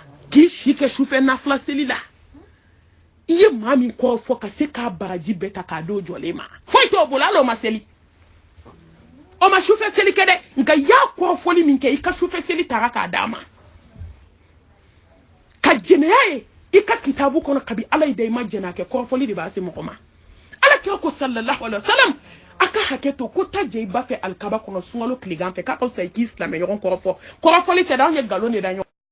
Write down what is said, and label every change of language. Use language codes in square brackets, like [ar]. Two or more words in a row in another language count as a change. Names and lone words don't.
[bm] k'i si kɛ sufɛ nafila seli la i ye maa min kɔ fɔ ka se k'a baraji bɛɛ ta k'a d'o jɔlen ma foyi t'o bolo hali o ma seli o ma sufɛ seli kɛ dɛ nka i y'a kɔrɔfɔli min kɛ i ka sufɛ seli taara k'a d'a ma ka jɛnɛya ye i ka kitabu kɔnɔ kabi ala yi da i ma jɛnɛ kɛ kɔrɔfɔli de b'a se mɔgɔ ma ala kira ko [ar] sallallahu alaihi wasallam [bm] a ka hakɛ to ko ta jɛ i ba fɛ alikaba kɔnɔ sunkalo tilegan fɛ k'a ka fisa i k'i silamɛ ɲɔgɔn kɔrɔfɔ kɔrɔfɔli tɛ dɛ anw ye nkalon de da ɲɔgɔn